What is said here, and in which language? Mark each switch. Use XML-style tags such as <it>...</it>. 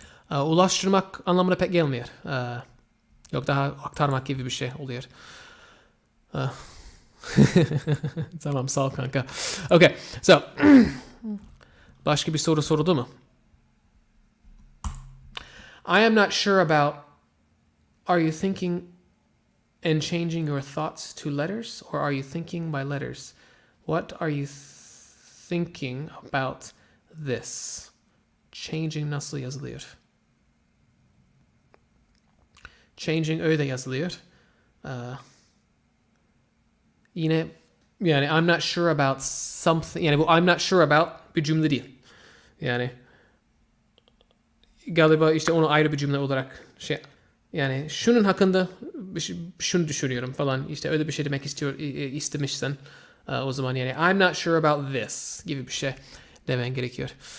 <tr>Ulaştırmak anlamına pek gelmiyor. Yok, daha aktarmak gibi bir şey oluyor. Tamam, sağ ol kanka.</tr> <en>Okay, so.</en> <tr>Başka bir soru soruldu mu?</tr> <en>I am not sure about, are you thinking and changing your thoughts to letters, or are you thinking by letters? What are you thinking about this?</en> <tr>Changing nasıl yazılıyor? Changing öyle yazılıyor. Yine yani</tr> <en>I'm not sure about something.</en> <tr>Yani bu</tr> <en>I'm not sure about</en> <tr>bir cümle değil. Yani galiba işte onu ayrı bir cümle olarak yani şunun hakkında şunu düşünüyorum falan, işte öyle bir şey demek istemişsen o zaman yani</tr> <en>I'm not sure about this</en> <tr>gibi bir şey demen gerekiyor.</tr>